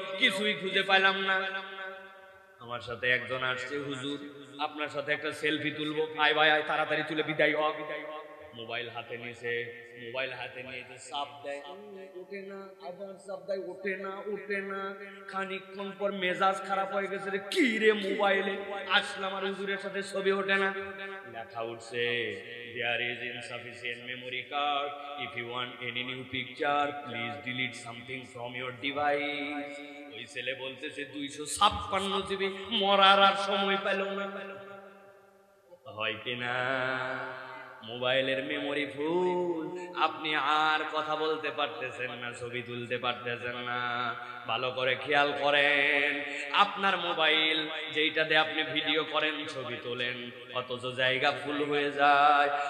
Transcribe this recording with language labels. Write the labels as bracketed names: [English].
[Bangla] কিছুই খুঁজে পাইলাম না। আমার সাথে একজন আসছে, হুজুর আপনার সাথে একটা সেলফি তুলবো। আয় ভাই আয়, তাড়াতাড়ি তুলে বিদায় হ। মোবাইল হাতে নিয়েছে, মোবাইল হাতে নিয়ে যে চাপ দেয়, ওঠে না, আবার চাপ দেয়, ওঠে না, ওঠে না। খানিকক্ষণ পর মেজাজ খারাপ হয়ে গেছে, রে কি রে মোবাইলে আসলাম আর হুজুরের সাথে ছবি ওঠে না। [English] লেখা উঠছে, there is insufficient memory card, if you want any new picture please delete something from your device। [Bangla] ওই ছেলে বলতেছে 256 জিবি, মরার আর সময় পেল না। হয় কিনা? মোবাইলের মেমোরি ফুল, আপনি আর কথা বলতে পারতেছেন না, ছবি তুলতে পারতেছেন না। ভালো করে খেয়াল করেন, আপনার মোবাইল যেইটাতে আপনি ভিডিও করেন, ছবি তোলেন, অথচ জায়গা ফুল হয়ে যায়।